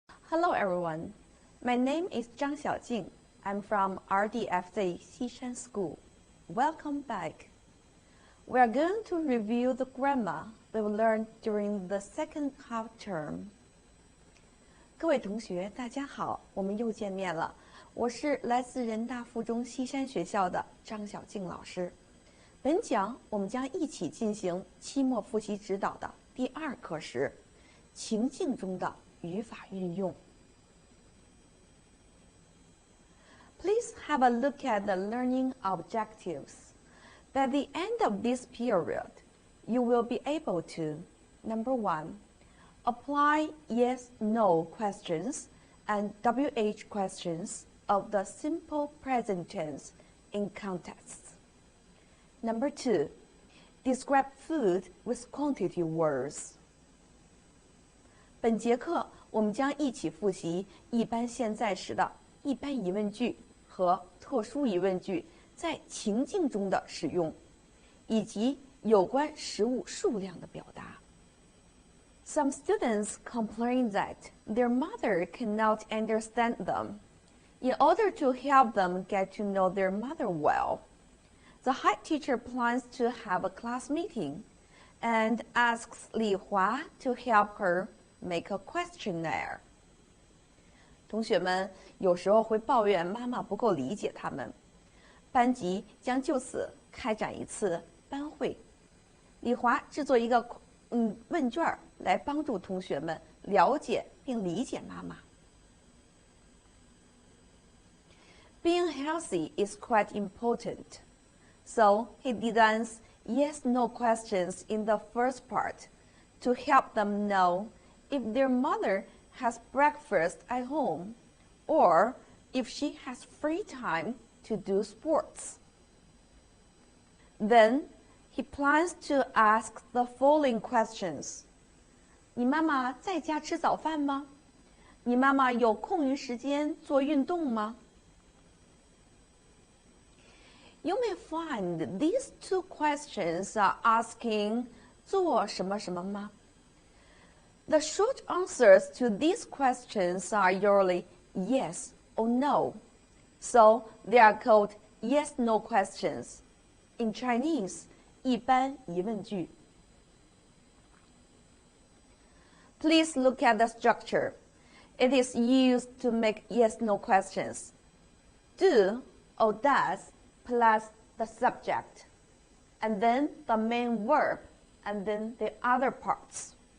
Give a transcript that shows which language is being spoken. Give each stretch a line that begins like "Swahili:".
English: Hello everyone, my name is Zhang Xiaojing. I'm from RDFZ Xishan School. Welcome back. We are going to review the grammar we've learned during the second half term.
Chinese: 各位同学，大家好，我们又见面了。我是来自人大附中西山学校的张小静老师。本讲我们将一起进行期末复习指导的第2课时，情境中的语法运用。
English: Please have a look at the learning objectives. By the end of this period, you will be able to, number 1, apply yes/no questions and WH questions of the simple present tense in contexts. Number 2, describe food with quantity words.
Chinese: 本节课我们将一起复习一般现在时的一般疑问句和特殊疑问句在情境中的使用，以及有关食物数量的表达。
English: Some students complain that their mother cannot understand them. In order to help them get to know their mother well, the head teacher plans to have a class meeting and asks Li Hua to help her make a questionnaire.
Chinese: 同学们有时候会抱怨妈妈不够理解他们，班级将就此开展一次班会。李华制作一个问卷来帮助同学们了解并理解妈妈。
English: Being healthy is quite important, so he designs yes-no questions in the first part to help them know if their mother has breakfast at home or if she has free time to do sports. Then he plans to ask the following questions.
Chinese: 你妈妈在家吃早饭吗？你妈妈有空余时间做运动吗？
English: You may find these two questions are asking
Chinese: 做什么什么吗？
English: The short answers to these questions are usually yes or no, so they are called yes-no questions. In Chinese, 一般疑问句。 Please look at the structure. It is used to make yes-no questions. Do or does plus the subject, and then the main verb, and then the other parts.